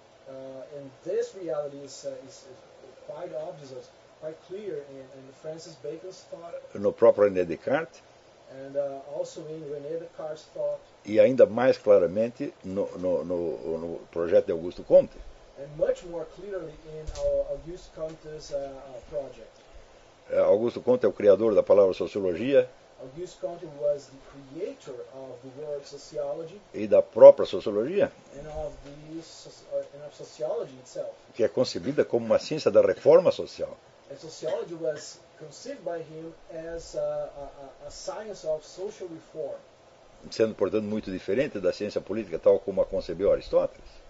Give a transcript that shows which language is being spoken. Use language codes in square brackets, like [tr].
[en] And this reality is quite obvious, quite clear in Francis Bacon's thought. [pt] No próprio René Descartes. [en] And also in René Descartes' thought. [pt] E ainda mais claramente no projeto de Augusto Comte. [en] And much more clearly in Auguste Comte's project. [pt] Augusto Comte é o criador da palavra sociologia. [en] Auguste Comte was the creator of the word sociology. [pt] E da própria sociologia. [en] And of the of sociology itself. [pt] Que é concebida como uma ciência da reforma social. [en] And sociology was conceived by him as a science of social reform. [pt] Sendo, portanto, muito diferente da ciência política tal como a concebeu Aristóteles.